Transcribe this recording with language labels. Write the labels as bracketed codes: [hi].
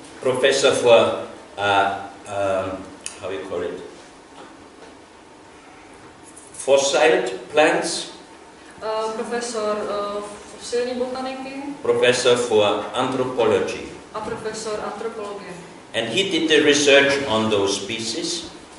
[en] Professor for, how you call it? Fossil plants. [cs] Profesor fosilní botaniky. [en] Professor for anthropology. [cs] A profesor antropologie. [en] And he did the research on those species.